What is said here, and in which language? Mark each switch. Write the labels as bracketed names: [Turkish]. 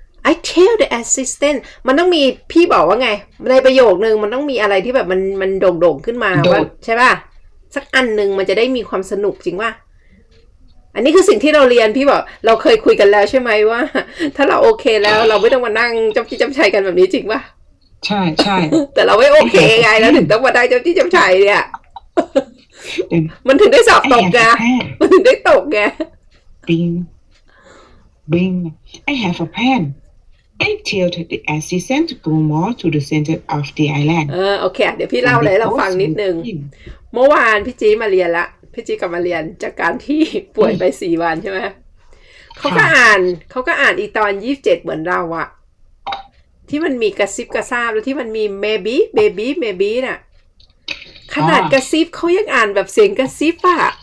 [English] I tell the assistant [Thai] มันต้องมีพี่บอกว่าไงในประโยคนึงมันต้องมีอะไรที่แบบมันโด่งๆขึ้นมาว่าใช่ป่ะสักอันนึงมันจะได้มีความสนุกจริงป่ะอันนี้คือสิ่งที่เราเรียนพี่บอกเราเคยคุยกันแล้วใช่ไหมว่าถ้าเราโอเคแล้วเราไม่ต้องมานั่งจ้ำจี้จ้ำชัยกันแบบนี้จริงป่ะ ใช่ใช่ แต่เราไม่โอเคไงแล้วถึงต้องมาได้จ้ำจี้จ้ำชัยเนี่ยมันถึงได้สอบตกไงมันถึงได้ตกไง [English] Bing Bing I have a plan. I tell the assistant to go more to the center of the island. [Thai] โอเคเดี๋ยวพี่เล่าเลยเราฟังนิดนึงเมื่อวานพี่จีมาเรียนละพี่จีกลับมาเรียนจากการที่ป่วยไป4 วันใช่ไหมเขาก็อ่านอีตอน27เหมือนเราอะที่มันมีกระซิบกระซาบแล้วที่มันมี maybe น่ะขนาดกระซิบเขายังอ่านแบบเสียงกระซิบอะ